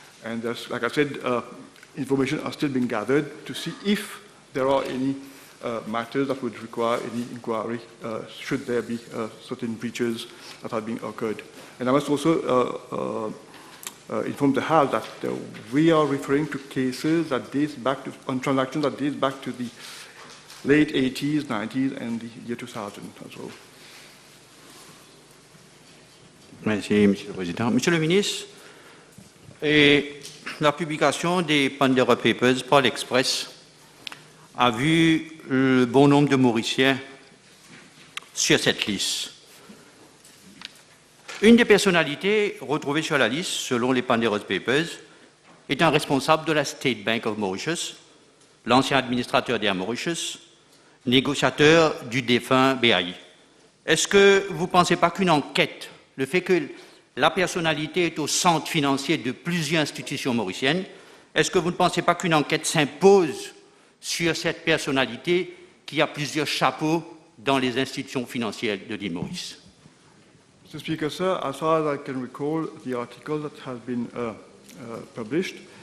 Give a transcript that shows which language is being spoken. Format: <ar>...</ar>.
<en>And like I said, information are still being gathered to see if there are any matters that would require any inquiry should there be certain breaches that have been occurred. And I must also inform the House that we are referring to cases that dates back to, on transactions that dates back to the late 80s, 90s, and the year 2000 as well.</en> <fr>Merci, Monsieur le Président. Monsieur le Ministre, la publication des Pandora Papers par l'Express a vu le bon nombre de Mauriciens sur cette liste. Une des personnalités retrouvées sur la liste, selon les Pandora Papers, est un responsable de la State Bank of Mauritius, l'ancien administrateur d'Air Mauritius, négociateur du défunt BAI. Est-ce que vous ne pensez pas qu'une enquête, le fait que la personnalité est au centre financier de plusieurs institutions mauriciennes, est-ce que vous ne pensez pas qu'une enquête s'impose sur cette personnalité qui a plusieurs chapeaux dans les institutions financières de l'île Maurice?</fr> <en>Mr. Speaker, sir, as far as I can recall the article that has been published,</en>